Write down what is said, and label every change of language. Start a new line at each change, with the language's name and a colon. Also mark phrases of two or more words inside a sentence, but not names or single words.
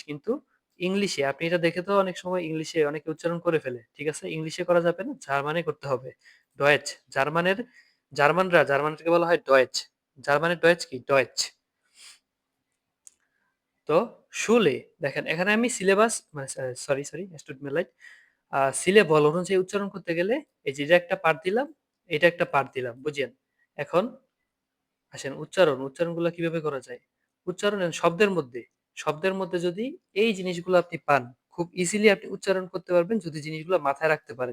Bangla: কিন্তু ইংলিশে আপনি এটা দেখে তো অনেক সময় ইংলিশে অনেকে উচ্চারণ করে ফেলে। ঠিক আছে? ইংলিশে করা যাবে না, জার্মানে করতে হবে। ডয়েচ, জার্মানদেরকে বলা হয় ডয়েচ। জার্মানের ডয়েচ কি? ডয়েচ। তো শুলে দেখেন এখানে আমি সিলেবাস মানে সরি
German: es tut mir leid,
Bangla: সিলেবল অনুযায়ী উচ্চারণ করতে গেলে এই যে এটা একটা পার্ট দিলাম, এটা একটা পার্ট দিলাম। বুঝছেন? এখন আসেন উচ্চারণগুলো কিভাবে করা যায়? উচ্চারণের শব্দের মধ্যে যদি এই জিনিসগুলো আপনি পান, খুব ইজিলি আপনি উচ্চারণ করতে পারবেন যদি জিনিসগুলো মাথায় রাখতে পারেন।